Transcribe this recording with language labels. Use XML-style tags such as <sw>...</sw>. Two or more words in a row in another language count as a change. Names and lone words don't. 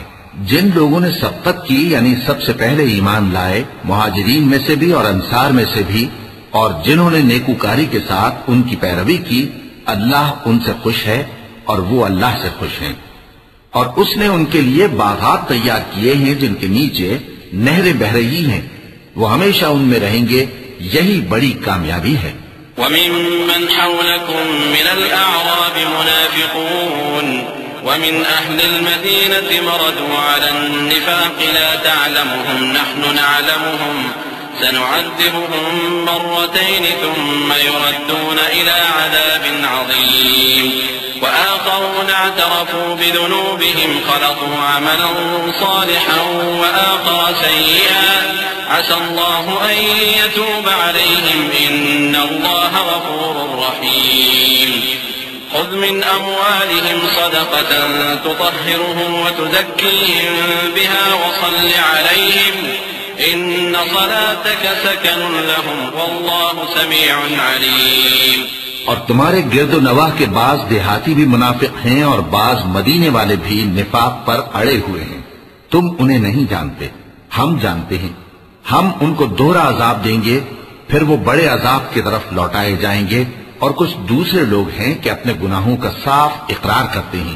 <ur>جن لوگوں نے سبقت کی یعنی سب سے پہلے ایمان لائے، مہاجرین میں سے بھی اور انصار میں سے بھی، اور جنہوں نے نیکوکاری کے ساتھ ان کی پیروی کی، اللہ ان سے خوش ہے اور وہ اللہ سے خوش ہیں. اور اس نے ان کے لیے باغات تیار کیے ہیں جن کے نیچے نہریں بہہ رہی ہیں، وہ ہمیشہ ان میں رہیں گے. یہی بڑی کامیابی ہے.</ur> <ar>وممن حولكم من الأعراب منافقون ومن أهل المدينة مردوا على النفاق لا تعلمهم نحن نعلمهم سنعذبهم مرتين ثم يردون إلى عذاب عظيم وآخرون اعترفوا بذنوبهم خلقوا عملا صالحا وآخر سيئا عسى الله أن يتوب عليهم إن الله غفور رحيم. خذ من أموالهم صدقة تطهرهم وتزكيهم بها وصل عليهم إن صلاتك سكن لهم والله سميع عليم.</ar> <ur>اور تمہارے گرد و نواح کے بعض دیہاتی بھی منافق ہیں اور بعض مدینے والے بھی نفاق پر اڑے ہوئے ہیں. تم انہیں نہیں جانتے، ہم جانتے ہیں۔ ہم ان کو دوہرا عذاب دیں گے، پھر وہ بڑے عذاب کی طرف لوٹائے جائیں گے. اور کچھ دوسرے لوگ ہیں کہ اپنے گناہوں کا صاف اقرار کرتے ہیں.</ur>